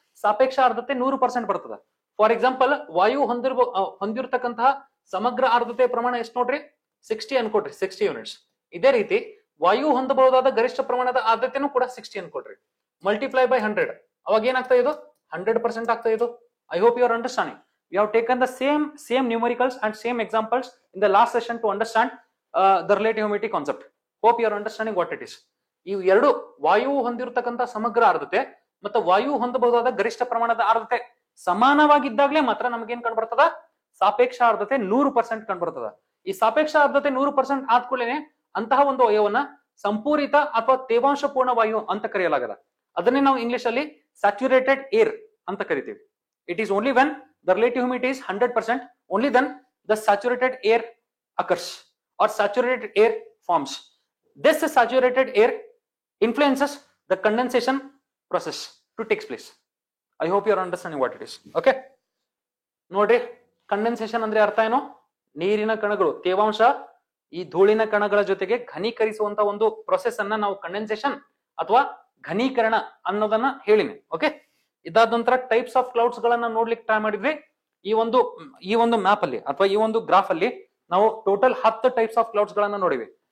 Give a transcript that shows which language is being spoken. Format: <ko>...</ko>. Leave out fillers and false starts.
<kn>ಸಾಪೇಕ್ಷ ಆರ್ದ್ರತೆ 100% ಬರ್ತದ.</kn> <en>for example,</en> <kn>ವಾಯು ಹೊಂದಿರತಕ್ಕಂತಹ ಸಮಗ್ರ ಆರ್ದ್ರತೆ ಪ್ರಮಾಣ ಎಷ್ಟು ನೋಡ್ರಿ? 60 ಅನ್ಕೊಡ್ರಿ, 60 ಯೂನಿಟ್ಸ್. ಇದೇ ರೀತಿ ವಾಯು ಹೊಂದಬಹುದಾದ ಗರಿಷ್ಠ ಪ್ರಮಾಣದ ಆರ್ದ್ರತೆನೂ ಕೂಡ 60 ಅನ್ಕೊಡ್ರಿ.</kn> <en>multiply by 100,</en> <kn>ಅವಾಗ ಏನಾಗ್ತಾ ಇದು? 100% ಆಗ್ತಾ ಇದು.</kn> <en>I hope you are understanding. We have taken the same numericals and same examples in the last session to understand the relative humidity concept. Hope you are understanding what it is.</en> <kn>ಈ ಎರಡು ವಾಯು ಹೊಂದಿರತಕ್ಕಂಥ ಸಮಗ್ರ ಆರ್ದ್ರತೆ ಮತ್ತು ವಾಯು ಹೊಂದಬಹುದಾದ ಗರಿಷ್ಠ ಪ್ರಮಾಣದ ಆರ್ದ್ರತೆ ಸಮಾನವಾಗಿದ್ದಾಗಲೇ ಮಾತ್ರ ನಮಗೇನ್ ಕಂಡುಬರ್ತದ? ಸಾಪೇಕ್ಷ ಆರ್ದ್ರತೆ 100% ಕಂಡುಬರ್ತದ. ಈ ಸಾಪೇಕ್ಷ ಆರ್ದ್ರತೆ 100% ಆದ್ಕೂಡಲೇ ಅಂತಹ ಒಂದು ವಾಯುವನ್ನ ಸಂಪೂರಿತ ಅಥವಾ ತೇವಾಂಶ ಪೂರ್ಣ ವಾಯು ಅಂತ ಕರೆಯಲಾಗದ. ಅದನ್ನೇ ನಾವು ಇಂಗ್ಲಿಷ್ ಅಲ್ಲಿ ಸ್ಯಾಚುರೇಟೆಡ್ ಏರ್ ಅಂತ ಕರಿತೀವಿ.</kn> <en>It is only when the relative humidity is 100%, only then the saturated air occurs or saturated air forms. This saturated air influences the condensation process to take place. I hope you are understanding what it is. Okay?</en> <kn>ನೋಡ್ರಿ, condensation ಅಂದ್ರೆ ಅರ್ಥ ಏನು? ನೀರಿನ ಕಣಗಳು ತೇವಾಂಶ ಈ ಧೂಳಿನ ಕಣಗಳ ಜೊತೆಗೆ ಘನೀಕರಿಸುವಂತ ಒಂದು ಪ್ರೊಸೆಸ್ ಅನ್ನ ನಾವು ಕಂಡೆನ್ಸೇಷನ್ ಅಥವಾ ಘನೀಕರಣ ಅನ್ನೋದನ್ನ ಹೇಳಿನಿ. ಓಕೆ, ಇದಾದ ನಂತರ ಟೈಪ್ಸ್ ಆಫ್ ಕ್ಲೌಡ್ಸ್ ಗಳನ್ನ ನೋಡ್ಲಿಕ್ಕೆ ಟ್ರೈ ಮಾಡಿದ್ವಿ. ಈ ಒಂದು ಮ್ಯಾಪ್ ಅಲ್ಲಿ ಅಥವಾ ಈ ಒಂದು ಗ್ರಾಫ್ ಅಲ್ಲಿ ನಾವು ಟೋಟಲ್ 10 ಟೈಪ್ಸ್ ಆಫ್ ಕ್ಲೌಡ್ಸ್ ಗಳನ್ನ ನೋಡಿವಿ.</kn>